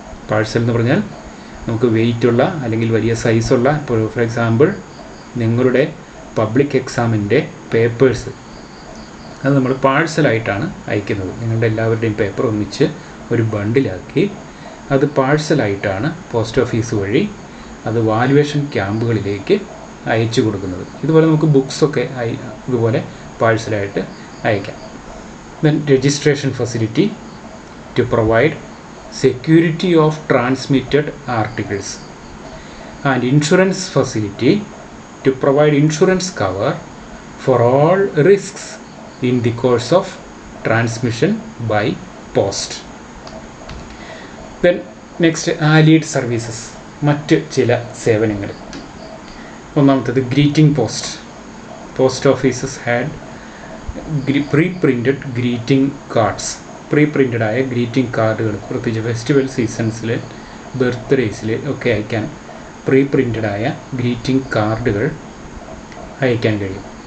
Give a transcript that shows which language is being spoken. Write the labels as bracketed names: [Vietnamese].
[Malayalam] Parcel എന്ന് പറഞ്ഞാൽ നമുക്ക് വെയിറ്റുള്ള അല്ലെങ്കിൽ വലിയ സൈസുള്ള, ഇപ്പോൾ ഫോർ എക്സാമ്പിൾ നിങ്ങളുടെ പബ്ലിക് എക്സാമിൻ്റെ പേപ്പേഴ്സ് അത് നമ്മൾ പാഴ്സലായിട്ടാണ് അയക്കുന്നത്. നിങ്ങളുടെ എല്ലാവരുടെയും പേപ്പർ ഒന്നിച്ച് ഒരു ബണ്ടിലാക്കി അത് പാഴ്സലായിട്ടാണ് പോസ്റ്റ് ഓഫീസ് വഴി അത് വാല്യുവേഷൻ ക്യാമ്പുകളിലേക്ക് അയച്ചു കൊടുക്കുന്നത്. ഇതുപോലെ നമുക്ക് ബുക്സൊക്കെ ഇതുപോലെ പാഴ്സലായിട്ട് അയക്കാം. [English] Then registration facility to provide security of transmitted articles and insurance facility to provide insurance cover for all risks in the course of transmission by post. Then next, allied services, [Malayalam] മറ്റ് ചില സേവനങ്ങൾ. ഒന്നാമത്തേത് greeting post. [English] Post offices had preprinted greeting cards. [Malayalam] പ്രീ-പ്രിൻറ്റഡായ greeting കാർഡുകൾ, പ്രത്യേകിച്ച് festival സീസൺസിൽ, ബർത്ത്ഡേയ്സിൽ ഒക്കെ അയക്കാൻ പ്രീ-പ്രിൻറ്റഡായ greeting കാർഡുകൾ അയക്കാൻ കഴിയും.